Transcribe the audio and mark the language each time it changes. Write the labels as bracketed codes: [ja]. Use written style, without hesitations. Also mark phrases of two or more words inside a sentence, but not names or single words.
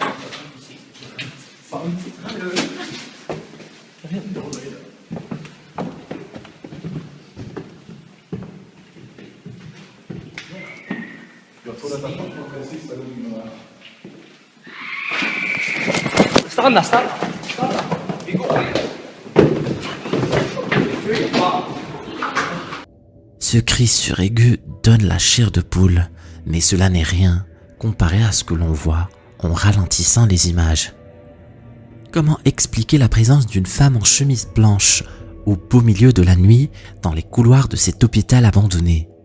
[sv] Fan. Jag vet inte vad det är. Jag tror detta var den sista gången. Stanna! Vi går vidare. [fr] Ce cri suraigu donne la chair de poule, mais cela n'est rien comparé à ce que l'on voit en ralentissant les images. Comment expliquer la présence d'une femme en chemise blanche au beau milieu de la nuit dans les couloirs de cet hôpital abandonné?